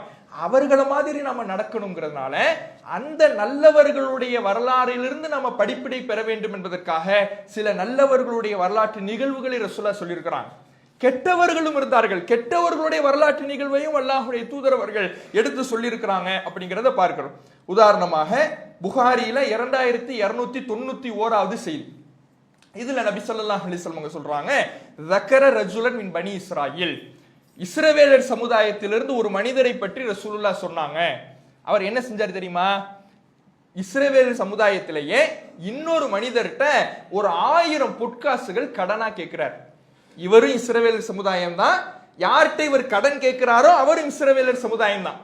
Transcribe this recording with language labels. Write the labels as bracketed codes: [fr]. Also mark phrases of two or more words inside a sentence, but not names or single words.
[ta] அவர்கள மாதிரி நாம நடக்கணுங்கிறதுனால அந்த நல்லவர்களுடைய வரலாறிலிருந்து நாம படிப்பினை பெற வேண்டும் என்பதற்காக சில நல்லவர்களுடைய வரலாற்று நிகழ்வுகளை ரசூலுல்லாஹ் சொல்லியிருக்கிறாங்க. கெட்டவர்களும் இருந்தார்கள், கெட்டவர்களுடைய வரலாற்று நிகழ்வையும் அல்லாஹ்வுடைய தூதர் அவர்கள் எடுத்து சொல்லியிருக்கிறாங்க அப்படிங்கிறத பார்க்கிறோம். உதாரணமாக புகாரியில 2291வது செய்தி. இதுல நபி [ar] صلى الله عليه وسلم [ta] சொல்றாங்க, [ar] ذكر رجلا من بني [ta] இஸ்ராயில், இஸ்ரவேலர் சமுதாயத்திலிருந்து ஒரு மனிதரை பற்றி ரசூலுல்லாஹ் சொன்னாங்க. அவர் என்ன செஞ்சார் தெரியுமா? இஸ்ரவேலர் சமுதாயத்திலேயே இன்னொரு மனிதர்கிட்ட ஒரு 1000 பொற்காசுகள் கடனா கேட்கிறார். இவரும் இஸ்ரவேலர் சமுதாயம் தான், யார்கிட்ட இவர் கடன் கேட்கிறாரோ அவரும் இஸ்ரவேலர் சமுதாயம் தான்.